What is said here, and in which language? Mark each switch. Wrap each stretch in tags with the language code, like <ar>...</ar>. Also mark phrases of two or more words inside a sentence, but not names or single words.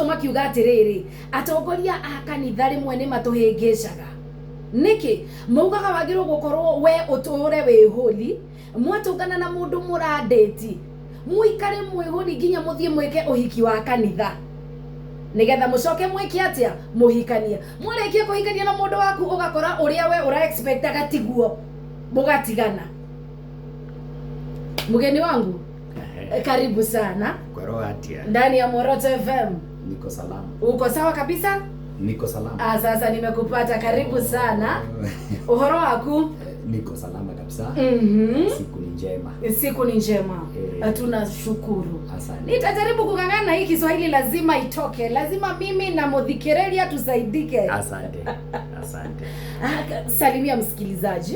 <ki>makiuga atiriri atongoria a kanitha rimwe ni matuhingicaga niki maugaga wagirwo gukorwo we uture wi holi mwatungana na mundu muradeti muikare mwihoni nginya muthie mweke uhiki wa kanitha nigetha mucoke mweke atia muhikania mwarekie kuhikania na mundu waku ugakora uria we ura expectaga tiguo mugatigana.</ki> <sw>Mgeni wangu karibu sana ndani ya Moroto FM. Niko salama. Uko sawa kabisa? Niko salama. Sasa nimekupata, karibu sana.</sw> <ki>Uhoro waku?</ki> <sw>Niko salama kabisa. Siku ni njema. Siku ni njema. Tunashukuru. Asante. Nitajaribu kukangana hii Kiswahili lazima itoke. Lazima mimi na Mudhikereria tusaidike. Asante. Asante. Salimia msikilizaji.</sw>